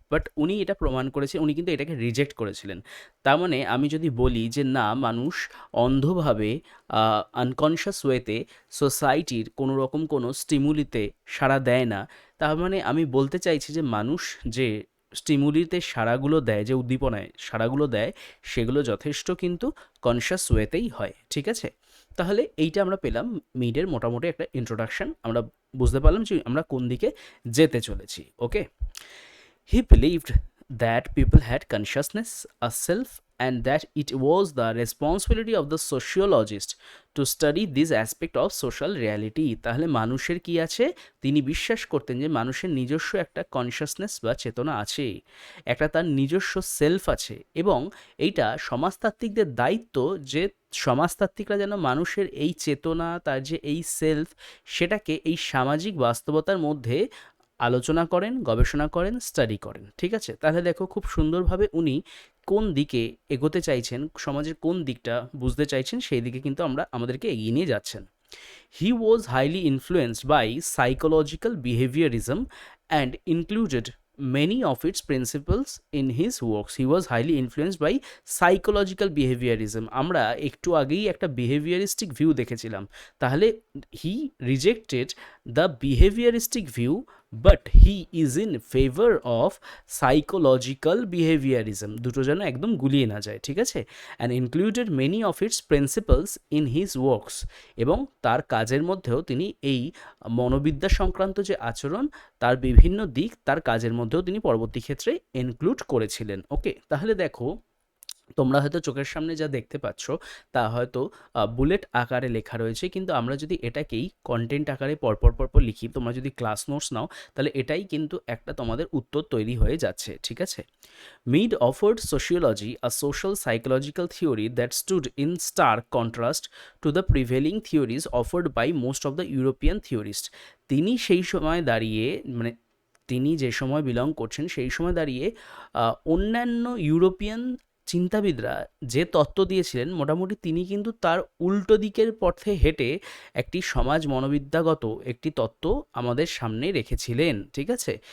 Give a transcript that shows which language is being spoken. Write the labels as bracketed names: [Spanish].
[Bangla] But উনি এটা প্রমাণ করেছেন, উনি কিন্তু এটাকে রিজেক্ট করেছিলেন। তার মানে আমি যদি বলি যে না, মানুষ অন্ধভাবে আনকনশাস ওয়েতে সোসাইটির কোনো রকম কোনো স্টিমুলিতে সাড়া দেয় না, তার মানে আমি বলতে চাইছি যে মানুষ যে স্টিমুলিতে সাড়াগুলো দেয়, যে উদ্দীপনায় সাড়াগুলো দেয়, সেগুলো যথেষ্ট কিন্তু কনশাস ওয়েতেই হয়, ঠিক আছে? তাহলে এইটা আমরা পেলাম মিডের মোটামুটি একটা ইন্ট্রোডাকশন, আমরা বুঝতে পারলাম যে আমরা কোন দিকে যেতে চলেছি, ওকে? [English] He believed that people had consciousness, a self, and that it was the responsibility of the sociologist to study this aspect of social reality। [Bangla] তাহলে মানুষের কি আছে? তিনি বিশ্বাস করতেন যে মানুষের নিজস্ব একটা কনশাসনেস বা চেতনা আছে, একটা তার নিজস্ব সেলফ আছে, এবং এইটা সমাজতাত্ত্বিকদের দায়িত্ব যে সমাজতাত্ত্বিকরা যেন মানুষের এই চেতনা, তার যে এই সেলফ, সেটাকে এই সামাজিক বাস্তবতার মধ্যে আলোচনা করেন, গবেষণা করেন, স্টাডি করেন, ঠিক আছে? তাহলে দেখো খুব সুন্দরভাবে উনি কোন দিকে এগোতে চাইছেন, সমাজের কোন দিকটা বুঝতে চাইছেন, সেই দিকে কিন্তু আমাদেরকে এগিয়ে নিয়ে যাচ্ছেন। [English] He was highly influenced by psychological behaviorism and included many of its principles in his works. He was highly influenced by psychological behaviorism। [Bangla] আমরা একটু আগেই একটা [English] behavioristic view [Bangla] দেখেছিলাম, তাহলে [English] he rejected the behavioristic view but he is in favour of psychological behaviourism, [Bangla] দুটো যেন একদম গুলিয়ে না যায়, ঠিক আছে, [English] and included many of its principles in his works, [Bangla] এবং তার কাজের মধ্যেও তিনি এই মনোবিদ্যা সংক্রান্ত যে আচরণ তার বিভিন্ন দিক তার কাজের মধ্যেও তিনি পরবর্তী ক্ষেত্রে ইনক্লুড করেছিলেন। ওকে, তাহলে দেখো তোমরা হয়তো চোখের সামনে যা দেখতে পাচ্ছ তা হয়তো বুলেট আকারে লেখা রয়েছে, কিন্তু আমরা যদি এটাকেই কন্টেন্ট আকারে পরপর পরপর লিখি, তোমরা যদি ক্লাস নোটস নাও, তাহলে এটাই কিন্তু একটা তোমাদের উত্তর তৈরি হয়ে যাচ্ছে, ঠিক আছে। [English] Mead offered sociology, a social psychological theory that stood in stark contrast to the prevailing theories offered by most of the European theorists. [Bangla] তিনি সেই সময় দাঁড়িয়ে, মানে তিনি যে সময় বিলং করছেন সেই সময় দাঁড়িয়ে অন্যান্য ইউরোপিয়ান চিন্তাবিদরা যে তত্ত্ব দিয়েছিলেন, মোটামুটি তিনি কিন্তু তার উল্টো দিকের পথে হেঁটে একটি সমাজ মনোবিদ্যাগত একটি তত্ত্ব আমাদের সামনে রেখেছিলেন, ঠিক আছে।